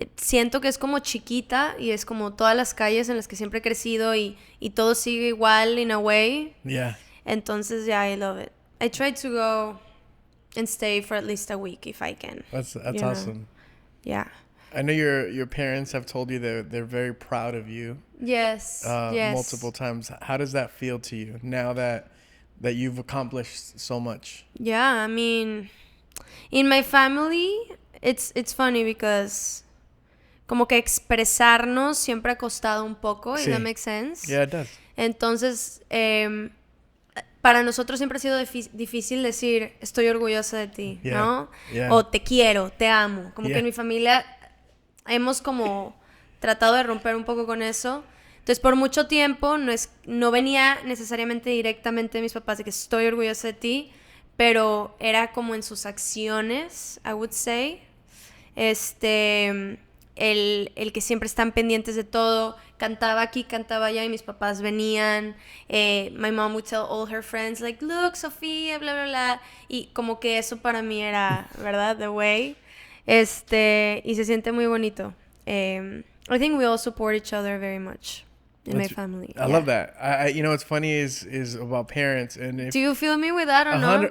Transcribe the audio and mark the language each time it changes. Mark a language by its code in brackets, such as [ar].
[es] Siento que es como chiquita y es como todas las calles en las que siempre he crecido y todo sigue igual [en] in a way. Yeah. [es] Entonces, [en] yeah, I love it. I try to go and stay for at least a week if I can. That's awesome. Yeah. I know your parents have told you they're very proud of you. Yes. Yes. Multiple times. How does that feel to you now that you've accomplished so much? Yeah, I mean, in my family, it's funny because [es] como que expresarnos siempre ha costado un poco. Sí. [en] If that makes sense. Yeah, it does. [es] Entonces, para nosotros siempre ha sido difícil decir estoy orgullosa de ti, [en] Yeah. [es] ¿no? [en] Yeah. [es] O te quiero, te amo. Como [en] Yeah. [es] que en mi familia hemos como tratado de romper un poco con eso. Entonces, por mucho tiempo no venía necesariamente directamente de mis papás de que estoy orgullosa de ti, pero era como en sus acciones, [en] I would say. [es] El que siempre están pendientes de todo. Cantaba aquí, cantaba allá y mis papás venían. [en] My mom would tell all her friends, like, look, Sofía, bla, bla, bla. [es] Y como que eso para mí era, ¿verdad? [en] The way. [es] Y se siente muy bonito. [en] I think we all support each other very much in my family. I love that. I what's funny is about parents and if Do you feel me with that or no?